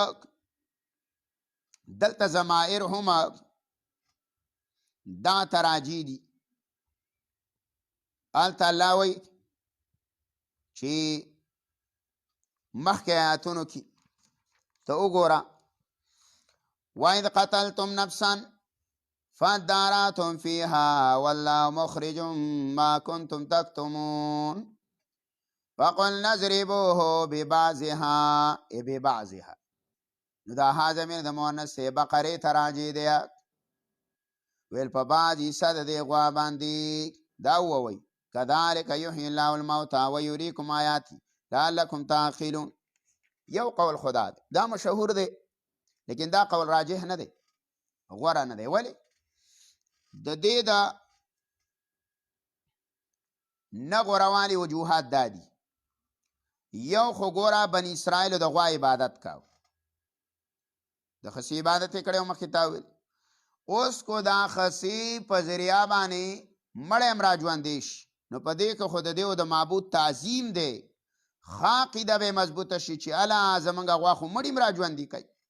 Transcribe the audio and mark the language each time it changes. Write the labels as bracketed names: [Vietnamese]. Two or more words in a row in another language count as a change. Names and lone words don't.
[Pashto] دلته ضمائر هم دا تراجی دي هلته الله وایي چې مخکې آیاتونو کې ته وګوره [Arabic] وَإِذْ قَتَلْتُمْ نَفْسًا فَادَّارَأْتُمْ فِيهَا وَاللَّهُ مُخْرِجٌ مَا كُنْتُمْ تَكْتُمُونَ فَقُلْنَا اضْرِبُوهُ بِبَعْضِهَا [Pashto] نو دا ها ضمیر د مؤنث بقرې ته راجع دی ویل په بعض حصه د دې غوا باندې دا ووایي [Arabic] كذلك يحيي الله الموتى ويريكم آياته لعلكم تعقلون [Pashto] یو قول خدا دی دا مشهور دی لیکن دا قول راجح نه دی غوره نه دی ولی د دې دا نه غوروالي وجوهات دا دي یو خو ګوره بني اسرائیلو د غوا عبادت کاو د خسی عبادت یې کړی مخکې تا ویل اوس کو دا خسی په ذریعه باندې مړی هم را ژوندی شي نو په دې کې خو د دې د معبود تعظیم دی ښه عقیده به مضبوطه شي چې اله زمونږ غوا خو مړي هم را ژوندي کوي